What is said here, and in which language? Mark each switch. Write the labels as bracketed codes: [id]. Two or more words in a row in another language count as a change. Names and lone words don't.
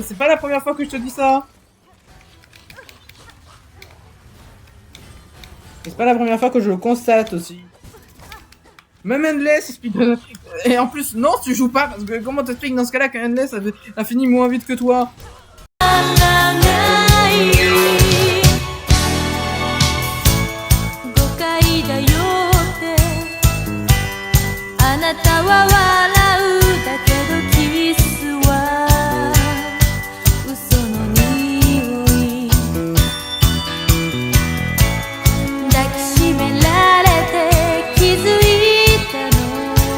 [fr] C'est pas la première fois que je te dis ça. Et c'est pas la première fois que je le constate aussi. Même Endless, il speedrun. Et en plus, non, tu joues pas, parce que comment t'expliques dans ce cas-là qu'un Endless a fini moins vite que toi? [ja] 誤解だよってあなたは笑うだけどキスは嘘の匂い抱きしめられて気づいたの